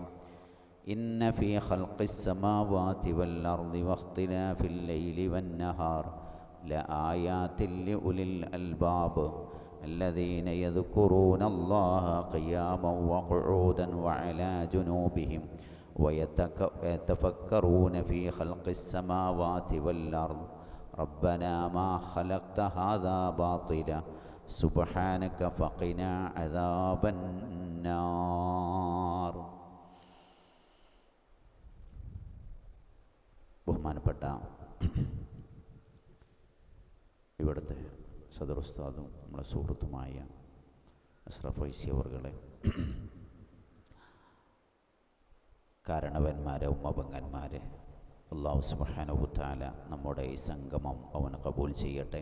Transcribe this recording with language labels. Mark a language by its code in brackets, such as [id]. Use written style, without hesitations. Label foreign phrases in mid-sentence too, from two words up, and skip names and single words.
[ar] إن في خلق السماوات والأرض واختلاف الليل والنهار لآيات لأولي الألباب الذين يذكرون الله قياما وقعودا وعلى جنوبهم ويتفكرون في خلق السماوات والأرض ربنا ما خلقت هذا باطلا سبحانك فقنا عذاب النار. [ml] ബഹുമാനപ്പെട്ട ഇവിടുത്തെ സദർ ഉസ്താദും നമ്മുടെ സുഹൃത്തുമായ അഷ്റഫ് ഫൈസി അവർകളെ, കാരണവന്മാരെ, ഉമ്മപെങ്ങന്മാരെ, [ar] الله سبحانه وتعالى [ml] നമ്മുടെ ഈ സംഗമം അവൻ കബൂൽ ചെയ്യട്ടെ.